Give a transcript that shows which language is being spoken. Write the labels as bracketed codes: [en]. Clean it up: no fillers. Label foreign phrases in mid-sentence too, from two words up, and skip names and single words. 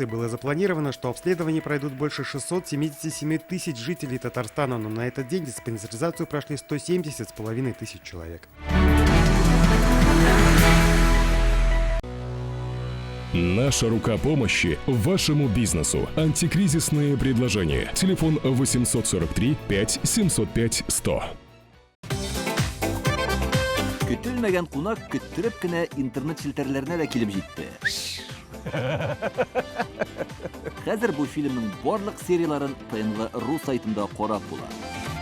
[ru] Было запланировано, что обследования пройдут больше 677 тысяч жителей Татарстана, но на этот день диспансеризацию прошли 170,5 тысяч человек. Наша рука помощи вашему бизнесу. Антикризисные предложения. Телефон 843 5 705 100. [tt] Көтелмәгән кунак көттүреп кенә интернет челтәрләренә дә килеп җитте. Хәзер бу фильмның барлык серияларын ТНВ.ру сайтында карап була.